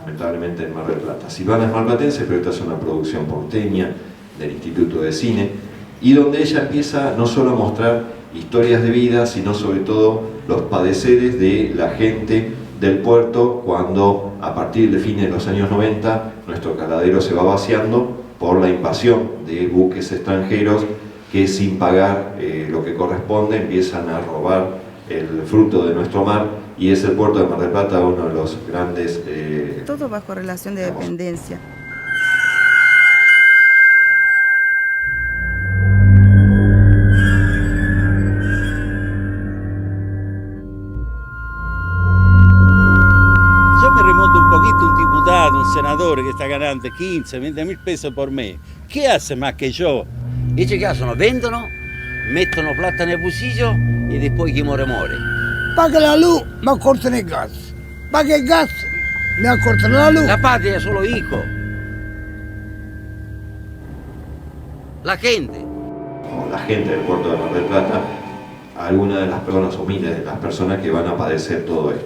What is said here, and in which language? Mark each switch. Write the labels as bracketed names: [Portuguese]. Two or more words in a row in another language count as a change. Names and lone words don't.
[Spanish] Lamentablemente en Mar del Plata. Silvana es marplatense, pero esta es una producción porteña del Instituto de Cine, y donde ella empieza no solo a mostrar historias de vida, sino sobre todo los padeceres de la gente del puerto cuando, a partir de fines de los años 90, nuestro caladero se va vaciando por la invasión de buques extranjeros que, sin pagar lo que corresponde, empiezan a robar el fruto de nuestro mar, y es el puerto de Mar del Plata uno de los grandes... Todo bajo relación de dependencia. [Italian] Un senatore che sta [Spanish] ganando 15-20 pesos por mes, ¿qué hace más que yo? Ellos qué hacen, [Italian] vendono, mettono plata nel bolsillo [Spanish] y después [Italian] chi muore muore. [Spanish] Paga la luz, me cortan el gas. Paga el gas, me cortan la luz. La patria es solo hijo. La gente. La gente del puerto de Mar del Plata, algunas de las personas o miles de las personas que van a padecer todo esto.